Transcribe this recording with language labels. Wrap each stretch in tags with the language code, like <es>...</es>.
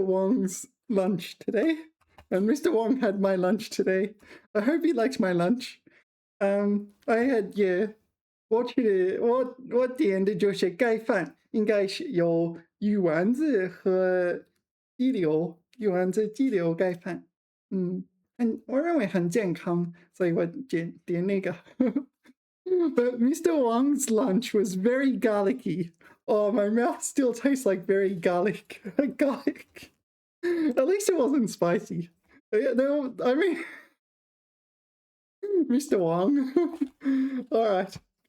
<en>Wong's lunch today, and Mr. Wong had my lunch today. I hope he liked my lunch. I had yeah，</en> <zh>我点的就是盖饭，应该是有鱼丸子和鸡柳，鱼丸子鸡柳盖饭。我认为很健康，所以我点那个。</zh> <en>But Mr. Wang's lunch was very garlicky. Oh, my mouth still tastes like very garlic. Garlic. At least it wasn't spicy. Yeah, no, I mean, Mr. Wang. All right.</en>